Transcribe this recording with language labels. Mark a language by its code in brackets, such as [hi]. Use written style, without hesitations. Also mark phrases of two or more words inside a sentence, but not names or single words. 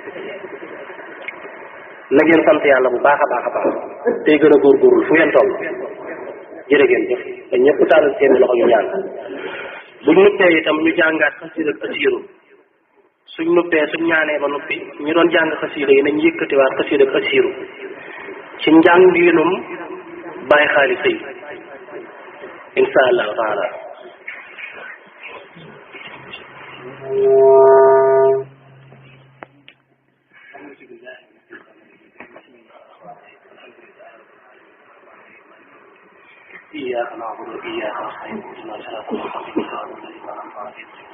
[wo] na ngeen sant yàlla bu baax a baax a baax tey gën a góorgóorlu fu ngeen toll jërë ngeen jëf te ñëpp taalal seen loxo ñu ñaan buñ nuppee itam ñu jàngaat xasida ak asiiru suñ nuppee suñ ñaanee ba nuppi ñu doon jàng xasida yi nañ yëkkatiwaat xasida ak asiiru ci njàngiinum bàyyi xaalis sëy [ar] إن شاء الله تعالى إياك نعبد وإياك نستعين اهدنا الصراط المستقيم صراط الذين أنعمت عليهم